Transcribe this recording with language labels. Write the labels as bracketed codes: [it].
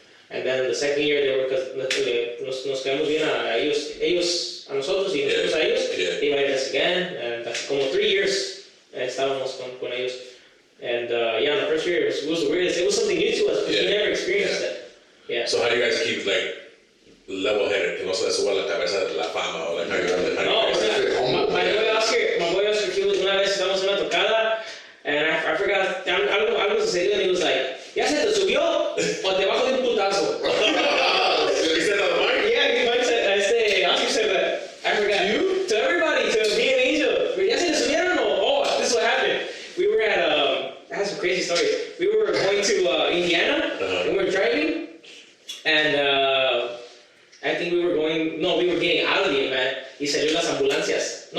[en] And then the second year they were, because [es] nos quedamos bien a ellos a nosotros y nosotros a ellos. [en] Yeah. They invited us again, and [es] como 3 years estábamos con ellos. [en] And yeah, on the first year it was the weirdest. It was something new to us because we never experienced it. Yeah. So how do you guys keep like [es] level-headed, que no se le suba a la cabeza la fama o la No, o sea, [en] my boy Oscar, he was, [es] una vez estábamos en una tocada, [en] and I forgot, [es] algo sucedió, [en] and he was like, [es] ¿ya se te subió o te bajo de un putazo? [en] He said on the mic? Yeah, he might say, Oscar said that. I forgot. You? To everybody, to me and Angel. [es] ¿Ya se te subieron o? [en] Oh, this is what happened. We were at, I have some crazy stories. We were going to Indiana, and we were driving, and I think we were getting out of the event, [es] y salió las ambulancias.